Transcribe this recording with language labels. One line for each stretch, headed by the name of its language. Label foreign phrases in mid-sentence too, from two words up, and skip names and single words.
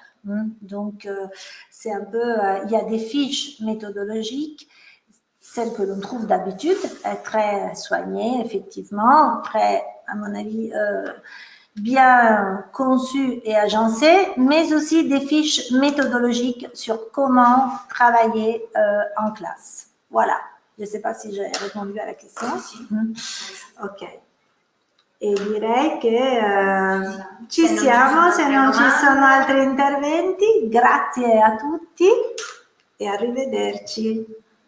French: Donc, c'est un peu, il y a des fiches méthodologiques, celles que l'on trouve d'habitude, très soignées, effectivement, très, à mon avis, bien conçues et agencées, mais aussi des fiches méthodologiques sur comment travailler en classe. Voilà. Je ne sais pas si j'ai répondu à la question. Ok.
Italian: E direi che ci siamo, se non ci sono altri interventi. Grazie a tutti e arrivederci.